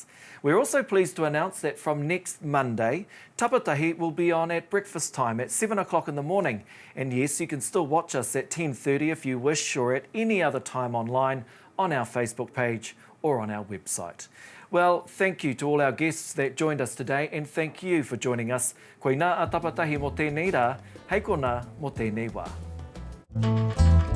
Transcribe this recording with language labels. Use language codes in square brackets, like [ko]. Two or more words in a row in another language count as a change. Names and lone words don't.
[en] We're also pleased to announce that from next Monday, Tapatahi will be on at breakfast time at 7 o'clock in the morning. And yes, you can still watch us at 10:30 if you wish, or at any other time online on our Facebook page or on our website. Well, thank you to all our guests that joined us today, and thank you for joining us. [mi] Koe nā a tapatahi mo tēnei rā, hei kona mo tēnei wā.